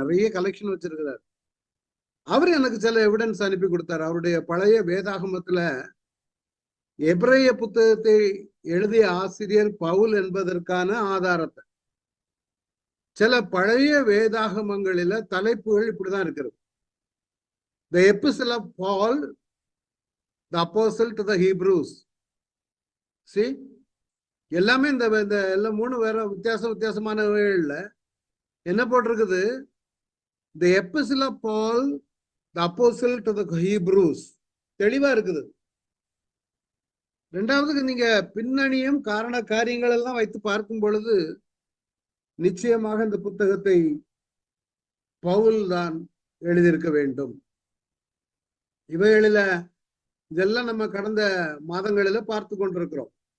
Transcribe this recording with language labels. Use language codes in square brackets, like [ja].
[ta] நிறைய கலெக்ஷன் வச்சிருக்கிறார். அவர் எனக்கு சில எவிடன்ஸ் அனுப்பி கொடுத்தார். அவருடைய பழைய வேதாகமத்துல எபிரேய புத்தகத்தை எழுதிய ஆசிரியர் பவுல் என்பதற்கான ஆதாரத்தை. சில பழைய வேதாகமங்களில தலைப்புகள் இப்படிதான் இருக்கிறது. [en] The Epistle of Paul, the Apostle to the Hebrews. [ta] See, எல்லாமே இந்த எல்லாம் 3 வேற வித்தியாசமானவைகள்ல என்ன போட்டிருக்குது? [en] The Epistle of Paul, the Apostle to the Hebrews. [ta] தெளிவா இருக்குது. ரெண்டாவதுக்கு நீங்க பின்னணியும் காரண காரியங்கள் எல்லாம் வைத்து பார்க்கும் பொழுது நிச்சயமாக இந்த புத்தகத்தை பவுல் தான் எழுதியிருக்க வேண்டும். இவைகளில இதெல்லாம் நம்ம கடந்த மாதங்களில பார்த்து கொண்டிருக்கிறோம்.